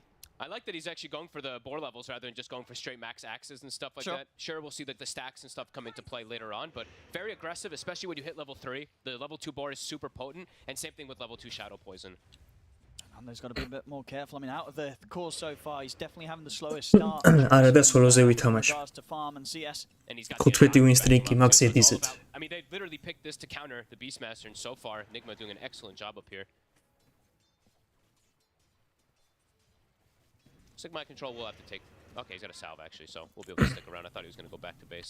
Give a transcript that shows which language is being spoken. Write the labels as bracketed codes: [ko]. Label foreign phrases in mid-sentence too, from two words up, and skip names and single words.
[en] I like that he's actually going for the board levels rather than just going for straight max axes and stuff like that. Sure, we'll see like the stacks and stuff come into play later on, but very aggressive, especially when you hit level 3. The level 2 board is super potent, and same thing with level 2 shadow poison. Nande's got to be a bit more careful. I mean, out of the course so far, he's definitely having the slowest start. [ka] არა და სოლოზე ვითამაშ. And he's got [en] 15 win streak-ი max edizet. I mean, they literally picked this to counter the Beastmaster, and so far, Nigma doing an excellent job up here. Looks like my control will have to take... Okay, he's got a salve, actually, so we'll be able to stick around. I thought he was going to go back to base.